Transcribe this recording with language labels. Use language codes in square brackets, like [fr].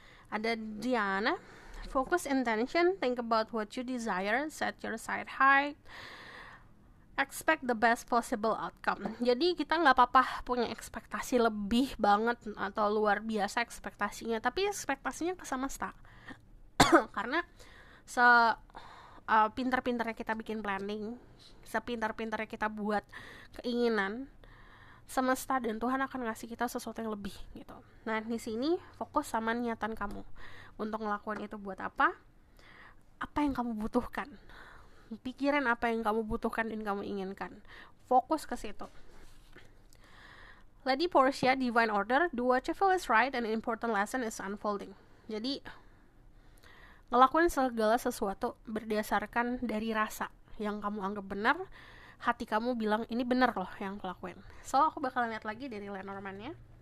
[en] Ada Diana. Focus intention, think about what you desire, set your sight high, expect the best possible outcome. [id] Jadi kita nggak apa-apa punya ekspektasi lebih banget atau luar biasa ekspektasinya, tapi ekspektasinya ke semesta. Karena pintar-pintarnya kita bikin planning, sepintar-pintarnya kita buat keinginan, semesta dan Tuhan akan ngasih kita sesuatu yang lebih gitu. Nah, di sini fokus sama niatan kamu untuk ngelakuin itu buat apa yang kamu butuhkan. Pikirin apa yang kamu butuhkan dan kamu inginkan. Fokus ke situ. [en] Lady Portia, Divine Order, do what you feel is right and an important lesson is unfolding. [id] Jadi ngelakuin segala sesuatu berdasarkan dari rasa yang kamu anggap benar. Hati kamu bilang ini benar loh yang aku lakuin. So, aku bakal lihat lagi dari Lenormand-nya.